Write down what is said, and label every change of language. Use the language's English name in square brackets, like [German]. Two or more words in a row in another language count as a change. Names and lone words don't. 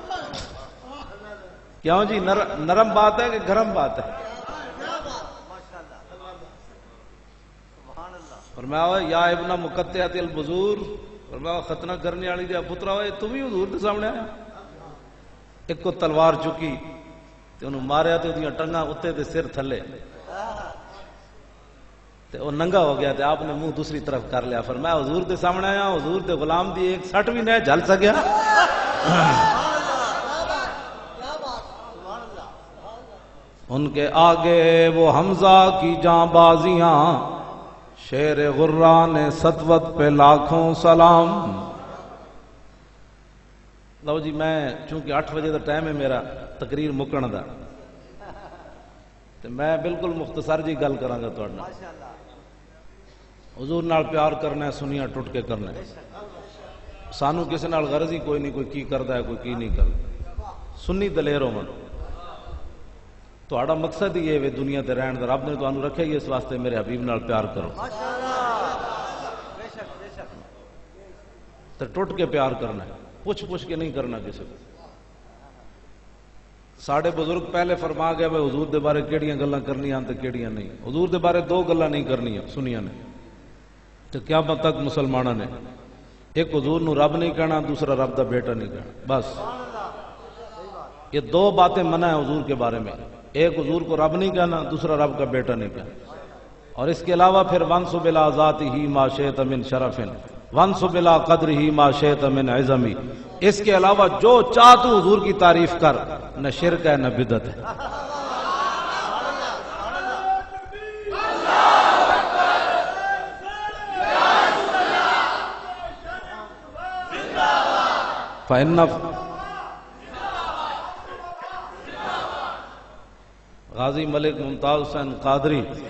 [Urdu] کیوں جی نرم بات ہے کہ گرم بات ہے؟ [Punjabi] فرمایا [Arabic] یا ابن مقطعۃ البذور، [Punjabi] فرمایا ختنہ کرنے والی دیا پترا، ہوئے تو بھی حضور دے سامنے آیا؟ ایک کو تلوار چکی تے انہوں ماریا تے انہوں ٹنگا اتے تے سر تھلے تے وہ ننگا ہو گیا تے آپ نے منہ دوسری طرف کر لیا۔ فرمایا حضور دے سامنے آیا، حضور دے غلام دی ایک سٹ بھی نہیں جھل سکیا۔ [Urdu] ان کے آگے وہ حمزہ کی جاں بازیاں، شیر غران سطوت پہ لاکھوں سلام۔ [Punjabi] لو جی میں چونکہ 8 بجے دا ٹائم ہے میرا تقریر مکن دا، تو میں بالکل مختصر جی گل کراں گا تہاڈے نال۔ حضور نال پیار کرنا ہے، سنیاں ٹوٹ کے کرنا ہے، سانو کسی نال غرض ہی کوئی نہیں، کوئی کی کردا ہے کوئی کی نہیں کردا۔ سنی دلیر ہون، تہاڈا مقصد ہی ہے دنیا تے رہن دا، رب نے تانوں رکھیا ہی اس واسطے میرے حبیب نال پیار کرو، تے ٹوٹ کے پیار کرنا ہے، پوچھ کے نہیں کرنا کسی کو۔ ساڈے بزرگ پہلے فرما گئے میں حضور دے بارے کیڑیاں گلاں کرنیاں تے کیڑیاں نہیں۔ حضور دے بارے 2 گلاں نہیں کرنیاں سنیاں نے تے قیامت تک مسلماناں نے، ایک حضور نو رب نہیں کہنا، دوسرا رب دا بیٹا نہیں کہنا، [Urdu] بس یہ 2 باتیں منع ہے حضور کے بارے میں، ایک حضور کو رب نہیں کہنا، دوسرا رب کا بیٹا نہیں کہنا۔ اور اس کے علاوہ پھر [Arabic] وانسب الی ذاتہ ما شئت من شرف وانسب الی قدرہ ما شئت من عظم، [Urdu] اس کے علاوہ جو چاہ تو حضور کی تعریف کر، نہ شرک ہے نہ بدعت ہے۔ فإن غازی ملک ممتاز حسین قادری